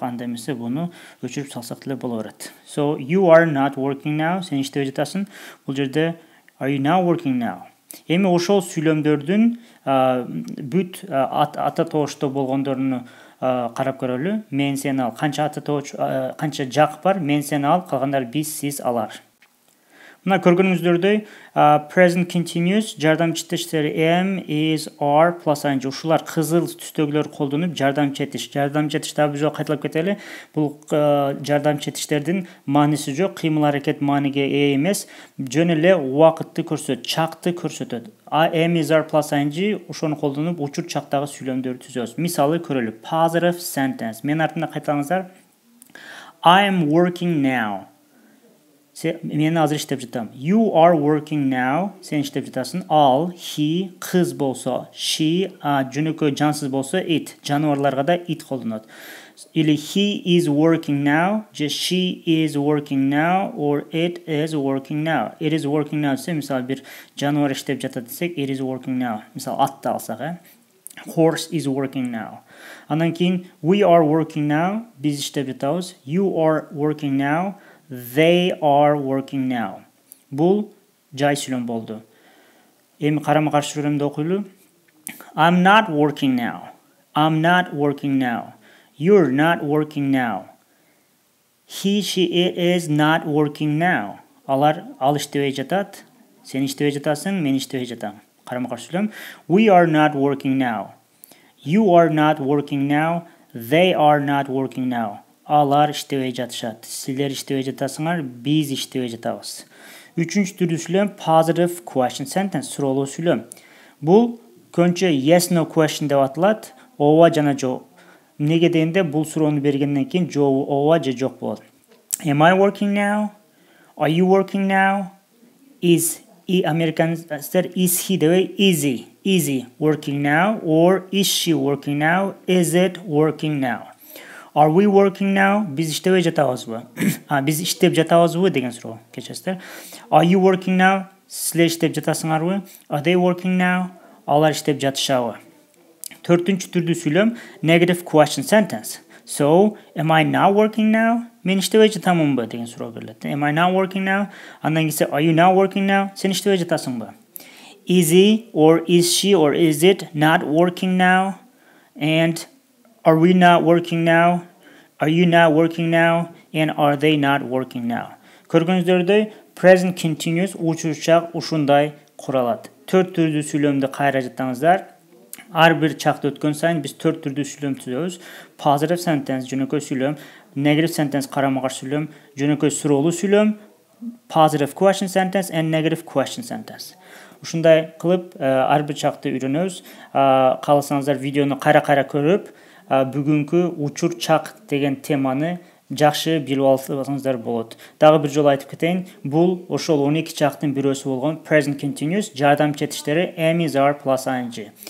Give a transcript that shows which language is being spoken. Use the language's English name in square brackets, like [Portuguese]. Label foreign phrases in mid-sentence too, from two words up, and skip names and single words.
[Kyrgyz] Анда эмесе буну өчүрүп салсак деле боло берет. [English] So you are not working now, [Kyrgyz] сен иштебей жатасың. Бул жерде [English] are you now working now? [Kyrgyz] Эми ошол сүйлөмдөрдүн бүт ата тоошто болгондоруну карап көрөлү. Мен, сен, ал. Канча жак бар? Мен, сен, ал. Калгандары биз, сиз, алар. Мына көргөнүңүздөрдөй [English] present continuous [Kyrgyz] жардамчы этиштери [English] am, is, are plus ing. [Kyrgyz] Ушулар кызыл түстөгүлөр колдонуп жардамчы этиш. Жардамчы этиш дагы бир жолу кайталап кетели. Бул жардамчы этиштердин мааниси жок, кыймыл аракет мааниге ээ эмес, жөн эле убакытты көрсөтөт, чакты көрсөтөт. [English] Am, is, are plus ing [Kyrgyz] ошону колдонуп учур чактагы сүйлөмдөрдү түзөбүз. Мисалы көрөлү. [English] Positive sentence. [Kyrgyz] Мен артында кайталаңыздар. [English] I am working now. [Kyrgyz] Мен азыр иштеп жатам. [English] You are working now. [Kyrgyz] Сен иштеп жатасың. Ал, he, кыз болсо, she, жөнөкөй жансыз болсо, it. Жаныбарларга да it колдонот. [English] Или he is working now, же she is working now, or it is working now. It is working now [Kyrgyz] десе, мисалы бир жаныбар иштеп жатат десек, [English] it is working now. [Kyrgyz] Мисалы атты алсак, [English] Horse is working now. [Kyrgyz] Андан кийин [English] we are working now. [Kyrgyz] Биз иштеп жатабыз. [English] You are working now. They are working now. [Kyrgyz] Бул жай сүйлөм болду. Эми карама каршы сүйлөмдү окуйлу. [English] I'm not working now. I'm not working now. You're not working now. He, she is not working now. [Kyrgyz] Ал иштебей жатат. Сен иштебей жатасың, мен иштебей жатам. Карама каршы сүйлөм. [English] We are not working now. You are not working now. They are not working now. [Kyrgyz] Алар иштебей жатышат. Силер иштебей жатасыңар, биз иштебей жатабыз. Үчүнчү түрдүү сүйлөм [English] positive question sentence, [Kyrgyz] суроолуу сүйлөм. Бул көбүнчө [English] yes no question [Kyrgyz] деп аталат. Ооба жана жок. Эмнеге дегенде бул суроону бергенден кийин жообу ооба же жок болот. [English] Am I working now? Are you working now? Is Americanster is he дебей is he working now, or is she working now? Is it working now? Are we working now? [Kyrgyz] Biz иштебей жатабызбы? Biz иштеп жатабызбы деген суроо. Кечесиздер. [English] Are you working now? [Kyrgyz] Силер иштеп жатасыңарбы? [English] Are they working now? [Kyrgyz] Алар иштеп жатышабы? Төртүнчү түрдүү сүйлөм [English] negative question sentence. So, am I not working now? [Kyrgyz] Мен иштебей жатамынбы деген суроо берилет. [English] Am I not working now? [Kyrgyz] Андан кийин [English] are you not working now? [Kyrgyz] Сен иштебей жатасыңбы? [English] Is he or is she or is it not working now? And are we not working now? Are you not working now? And are they not working now? [Kyrgyz] Көргөнүздөрдөй [English] Present continuous [Kyrgyz] учурчак ушундай куралат. 4 түрдүү сүйлөмдү кайра жаттаңыздар. Ар бир чакты өткөн сайын биз 4 түрдүү сүйлөм түзөбүз. [English] Positive sentence [Kyrgyz] жөнөкөй сүйлөм, [English] negative sentence [Kyrgyz] карама-каршы сүйлөм, жөнөкөй суроолуу сүйлөм, [English] positive question sentence and negative question sentence. [Kyrgyz] Ушундай кылып ар бир чакты үйрөнөбүз. Кааласаңыздар видеону кайра-кайра көрүп, бүгүнкү учур чак деген теманы жакшы билип алсаңыздар болот. Дагы бир жолу айтып кетейин, бул ошол 12 чактын бирөөсү болгон [English] present continuous [Kyrgyz] жардамчы этиштери [English] am, is, are plus ing.